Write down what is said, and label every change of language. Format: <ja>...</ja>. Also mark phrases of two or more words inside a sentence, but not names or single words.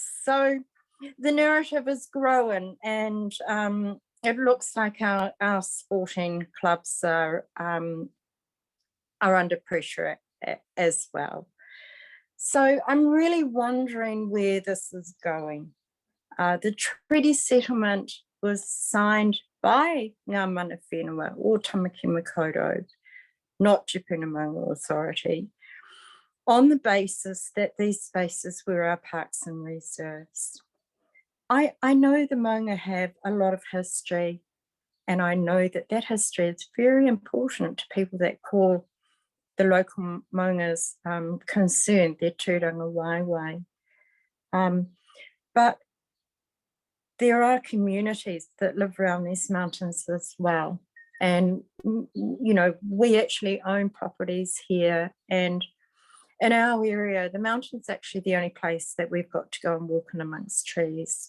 <en>So the narrative is growing, and it looks like our sporting clubs are under pressure as well. So I'm really wondering where this is going. The treaty settlement was signed by Ngā Mana Whenua or Tamaki Makaurau, not Tupuna Maunga Authority, on the basis that these spaces were our parks and reserves. I know the Maunga have a lot of history, and I know that that history is very important to people that call the local Maungas concerned, their</en> <mi>tūranga waiwai.</mi> <en>But there are communities that live around these mountains as well. And, you know, we actually own properties here, and in our area, the mountain's actually the only place that we've got to go and walk in amongst trees.</en>